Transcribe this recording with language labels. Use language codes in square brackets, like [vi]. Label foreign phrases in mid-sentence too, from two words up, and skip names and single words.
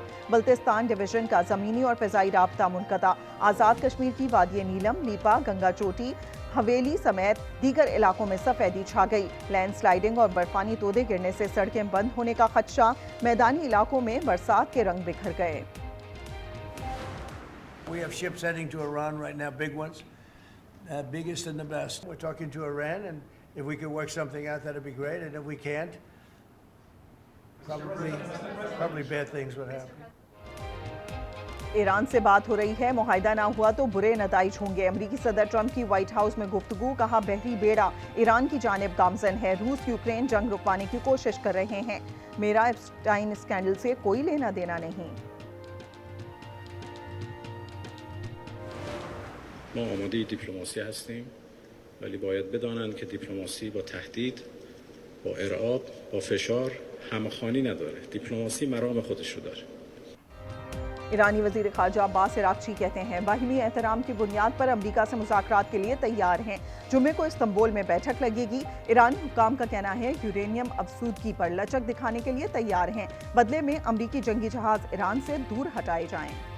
[ur] بلتستان ڈویژن کا زمینی اور فضائی رابطہ منقطع. آزاد کشمیر کی وادی نیلم، لیپا، گنگا چوٹی، حویلی سمیت دیگر علاقوں میں سفیدی چھا گئی. لینڈسلائیڈنگ اور برفانی تودے گرنے سے سڑکیں بند ہونے کا خدشہ. میدانی علاقوں میں برسات کے رنگ بکھر گئے. [en] We have ships heading to Iran right now, big ones, biggest and the best. We're talking to Iran, and if we can work something out, that'd be great. And if we can't, probably bad things would happen. [ur] ایران سے بات ہو رہی ہے، معاہدہ نہ ہوا تو برے نتائج ہوں گے. امریکی صدر ٹرمپ کی وائٹ ہاؤس میں گفتگو، کہا بحری بیڑا ایران کی جانب گامزن ہے. روس یوکرین جنگ رکوانے کی کوشش کر رہے ہیں۔ میرا ایپسٹین اسکینڈل سے کوئی لینا دینا نہیں. [fa] ما آماده دیپلماسی هستیم ولی باید بدانند که دیپلماسی با تهدید، با ارعاب، با فشار همخوانی نداره. دیپلماسی مرام خودش رو داره. [ur] ایرانی وزیر خارجہ عباس عراقچی کہتے ہیں باہمی احترام کی بنیاد پر امریکا سے مذاکرات کے لیے تیار ہیں. جمعے کو استنبول میں بیٹھک لگے گی۔ ایرانی حکام کا کہنا ہے یورینیم افزودگی پر لچک دکھانے کے لیے تیار ہیں. بدلے میں امریکی جنگی جہاز ایران سے دور ہٹائے جائیں.